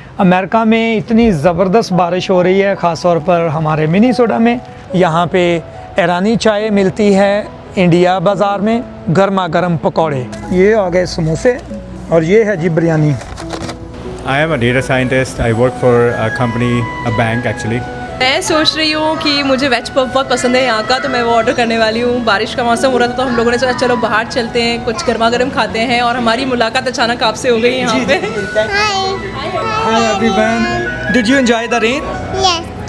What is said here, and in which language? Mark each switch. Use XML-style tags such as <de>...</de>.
<hi>America में इतनी ज़बरदस्त बारिश हो रही है, ख़ास तौर पर हमारे मिनीसोटा में। यहाँ पे ईरानी चाय मिलती है इंडिया बाज़ार में, गर्मा गर्म पकौड़े। ये आ गए समोसे और ये है जी biryani.</hi> <en>I am a data scientist. I work for a company, a bank actually.</en> <hi>मैं सोच रही हूँ कि मुझे वेज पफ बहुत पसंद है यहाँ का, तो मैं वो ऑर्डर करने वाली हूँ। बारिश का मौसम हो रहा था तो हम लोगों ने सोचा चलो बाहर चलते हैं, कुछ गर्मा गर्म खाते हैं, और हमारी मुलाकात अचानक आपसे हो गई यहाँ पे।</hi> <en>Hi everyone. Did you enjoy the rain? Yes.</en>